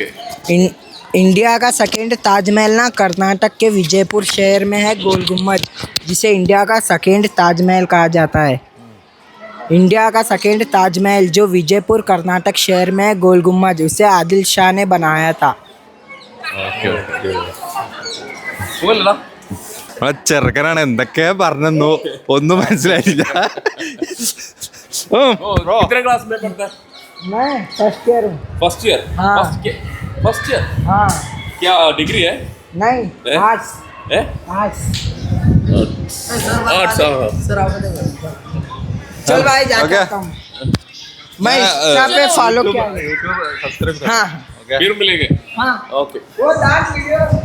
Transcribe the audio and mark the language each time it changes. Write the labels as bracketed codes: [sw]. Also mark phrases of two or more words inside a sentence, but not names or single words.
[hi] इंडिया का सेकंड ताजमहल ना कर्नाटक के विजयपुर शहर में है गोल गुम्बज, जिसे इंडिया का सेकंड ताजमहल कहा जाता है। इंडिया का सेकंड ताजमहल जो विजयपुर कर्नाटक शहर में है गोल गुम्बज, उसे आदिल शाह ने बनाया था। [ml] ഓക്കെ ഓക്കെ സുഖമല്ലടാ ആ ചെറുക്കനാണ് എന്തൊക്കെയാ പറഞ്ഞെന്നോ ഒന്നും മനസ്സിലായില്ല. [hi] कितने क्लास में पढ़ता है? मैं फर्स्ट ईयर हूँ। [en] first year. [hi] हाँ। [en] first year [hi] हाँ, क्या डिग्री है? नहीं ए? आर्ट्स। है आर्ट्स। आर्ट्स। चल भाई ओके। जाता हूँ मैं इंस्टा पे फॉलो किया है। हाँ फिर मिलेंगे। हाँ, [ml] ഓക്കെ. [hi] वो [en] dance video